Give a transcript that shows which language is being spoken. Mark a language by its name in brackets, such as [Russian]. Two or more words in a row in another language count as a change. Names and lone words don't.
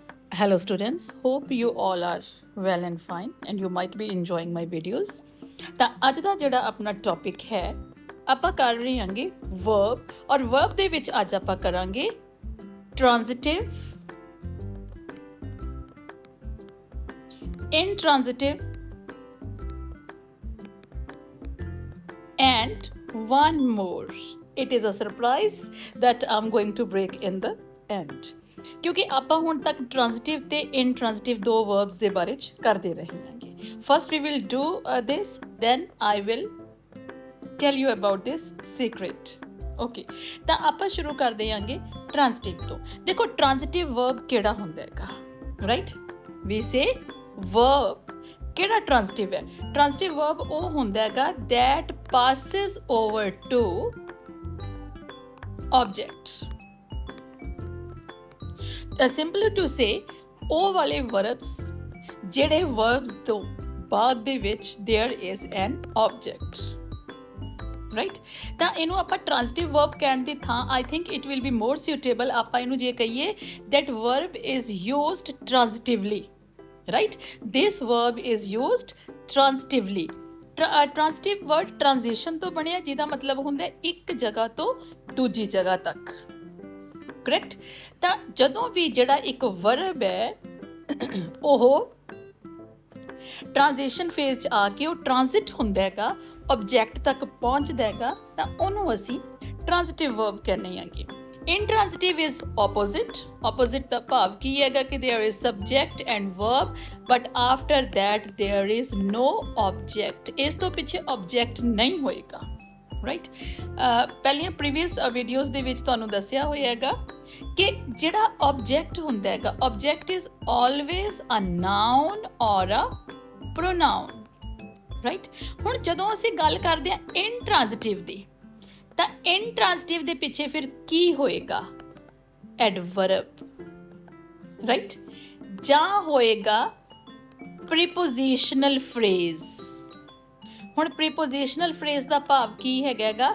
[English] Hello students, hope you all are well and fine and you might be enjoying my videos. [Punjabi] ਤਾਂ ਅੱਜ ਦਾ ਜਿਹੜਾ ਆਪਣਾ ਟੌਪਿਕ ਹੈ ਆਪਾਂ ਕਰ ਰਹੇ ਹਾਂਗੇ verb ਔਰ verb ਦੇ ਵਿੱਚ ਅੱਜ ਆਪਾਂ ਕਰਾਂਗੇ [English] transitive, intransitive and one more. It is a surprise that I'm going to break in the end. [Punjabi] ਕਿਉਂਕਿ ਆਪਾਂ ਹੁਣ ਤੱਕ ਟ੍ਰਾਂਜ਼ਿਟਿਵ ਤੇ ਇਨਟ੍ਰਾਂਜ਼ਿਟਿਵ ਦੋ ਵਰਬਸ ਦੇ ਬਾਰੇ ਚ ਕਰਦੇ ਰਹੇ ਹਾਂਗੇ. [English] first we will do this, then I will tell you about this secret. [Punjabi] ਓਕੇ, ਤਾਂ ਆਪਾਂ ਸ਼ੁਰੂ ਕਰਦੇ ਹਾਂਗੇ ਟ੍ਰਾਂਜ਼ਿਟਿਵ ਤੋਂ. ਦੇਖੋ [English] transitive verb [Punjabi] ਕਿਹੜਾ ਹੁੰਦਾ ਹੈਗਾ, ਰਾਈਟ? [English] we say [Punjabi] ਵਰਬ ਕਿਹੜਾ ਟ੍ਰਾਂਜ਼ਿਟਿਵ ਹੈ? [English] transitive verb [Punjabi] ਉਹ ਹੁੰਦਾ ਹੈਗਾ [English] that passes over to [Punjabi] object. [English] Simpler to say, [Punjabi] ਉਹ ਵਾਲੇ verbs ਜਿਹੜੇ verbs ਤੋਂ ਬਾਅਦ ਦੇ ਵਿੱਚ [English] there is an object, right? [Punjabi] ਤਾਂ ਇਹਨੂੰ ਆਪਾਂ [English] transitive verb [Punjabi] ਕਹਿਣ ਦੀ ਥਾਂ [English] I think it will be more suitable [Punjabi] ਆਪਾਂ ਇਹਨੂੰ ਜੇ ਕਹੀਏ [English] that verb is used transitively, right? This verb is used transitively. transitive word transition [Punjabi] ਤੋਂ ਬਣਿਆ ਜਿਹਦਾ ਮਤਲਬ ਹੁੰਦਾ ਇੱਕ ਜਗ੍ਹਾ ਤੋਂ ਦੂਜੀ ਜਗ੍ਹਾ ਤੱਕ, ਕਰੈਕਟ? ਤਾਂ ਜਦੋਂ ਵੀ ਜਿਹੜਾ ਇੱਕ ਵਰਬ ਹੈ ਉਹ [English] transition phase [Punjabi] 'ਚ ਆ ਕੇ ਉਹ ਟ੍ਰਾਂਜ਼ਿਟ ਹੁੰਦਾ ਹੈਗਾ, ਆਬਜੈਕਟ ਤੱਕ ਪਹੁੰਚਦਾ ਹੈਗਾ, ਤਾਂ ਉਹਨੂੰ ਅਸੀਂ [English] transitive verb [Punjabi] ਕਹਿੰਦੇ ਹੈਗੇ. [English] Intransitive is opposite. Opposite [Punjabi] ਦਾ ਭਾਵ ਕੀ ਹੈਗਾ ਕਿ [English] there is subject and verb but after that there is no object. [Punjabi] ਇਸ ਤੋਂ ਪਿੱਛੇ object ਨਹੀਂ ਹੋਏਗਾ, right? ਪਹਿਲੀਆਂ [English] previous videos [Punjabi] ਦੇ ਵਿੱਚ ਤੁਹਾਨੂੰ ਦੱਸਿਆ ਹੋਏਗਾ ਕਿ ਜਿਹੜਾ object ਹੁੰਦਾ ਹੈਗਾ, [English] object is always a noun or a pronoun, right? [Punjabi] ਹੁਣ ਜਦੋਂ ਅਸੀਂ ਗੱਲ ਕਰਦੇ ਹਾਂ intransitive ਦੀ, ਤਾਂ ਇਨਟ੍ਰਾਂਜ਼ਿਟਿਵ ਦੇ ਪਿੱਛੇ ਫਿਰ ਕੀ ਹੋਏਗਾ? [English] adverb, right? [Punjabi] ਜਾਂ ਹੋਏਗਾ [English] prepositional phrase. [Punjabi] ਹੁਣ [English] prepositional phrase [Punjabi] ਦਾ ਭਾਵ ਕੀ ਹੈਗਾ?